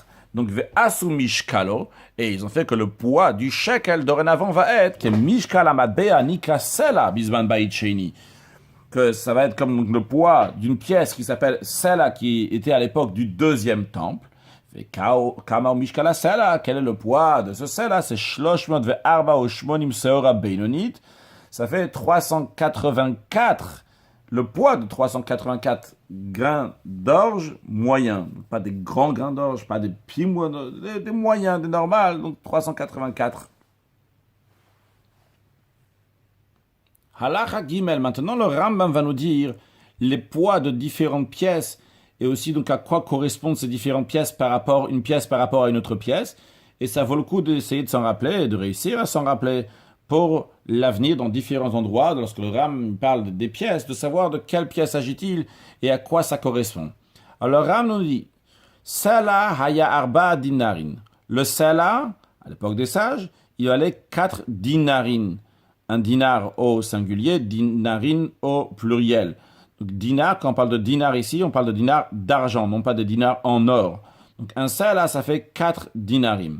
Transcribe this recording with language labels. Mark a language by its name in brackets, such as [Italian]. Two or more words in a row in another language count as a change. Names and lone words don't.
[French] Donc, [Hebrew] ועשו משקלו, [French] et ils ont fait que le poids du shekel dorénavant va être que [Hebrew] משקל המטבע הנקרא סלע בזמן בית שני, [French] que ça va être comme le poids d'une pièce qui s'appelle sela, qui était à l'époque du deuxième temple. [Hebrew] כמה משקל הסלע, [French] quel est le poids de ce sela? [Hebrew] C'est שלש מאות וארבעה ושמונים שעורה בינונית. [French] Ça fait 384, le poids de 384 grains d'orge moyens. Pas des grands grains d'orge, pas des petits moyens, des moyens, des normales, donc 384. [Hebrew] הלכה גימל, [French] maintenant le Rambam va nous dire les poids de différentes pièces et aussi donc à quoi correspondent ces différentes pièces une pièce par rapport à une autre pièce. Et ça vaut le coup d'essayer de s'en rappeler et de réussir à s'en rappeler pour l'avenir dans différents endroits, lorsque le Ram parle des pièces, de savoir de quelle pièce s'agit-il et à quoi ça correspond. Alors le Ram nous dit, [Hebrew] סלע היה ארבעה דינרין. [French] Le Sala, à l'époque des sages, il valait 4 dinarin. Un dinar au singulier, dinarin au pluriel. Donc dinar, quand on parle de dinar ici, on parle de dinar d'argent, non pas de dinar en or. Donc un Sala, ça fait 4 dinarim.